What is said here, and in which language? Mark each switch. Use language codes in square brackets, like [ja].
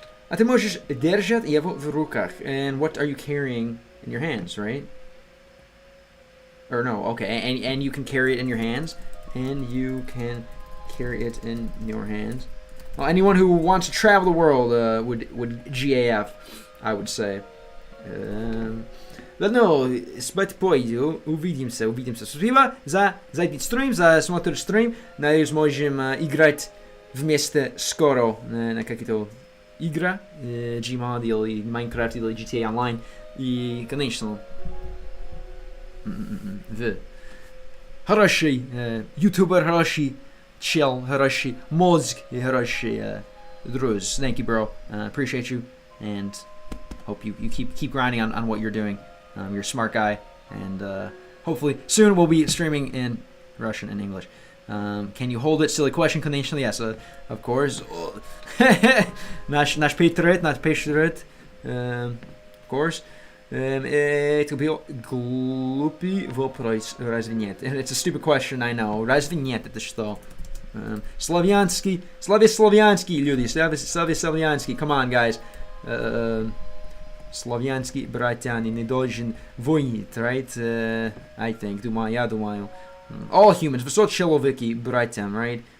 [ru] А ты можешь держать его в руках. [en] And what are you carrying in your hands, right? Or no, okay. And you can carry it in your hands. And you can carry it in your hands. Well, anyone who wants to travel the world would GAF, I would say. [ru] Ладно, спать пойду. Увидимся. Спасибо за этот стрим, за смотр стрим. Надеюсь, можем играть вместе скоро на какие-то игры, Gmod или Minecraft или GTA Online. И, конечно, хороший ютубер, хороший чел, хороший мозг и хороший друз. [en] Thank you, bro. Appreciate you, and hope you keep grinding on what you're doing. You're a smart guy, and hopefully soon we'll be streaming in Russian and English. Can you hold it? Silly question, конечно, yes, of course. [ru] Наш Петрет, [en] of course. [ru] Это был глупый вопрос, разве нет? [en] It's a stupid question, I know. [ru] Разве нет? Это что? Славянский люди, славянский, [en] come on, guys. [ru] Славянский братьяне не должен воинить, right? [en] I think, [ru] я думаю. [en] All humans, [ru] все человеки братьям, right?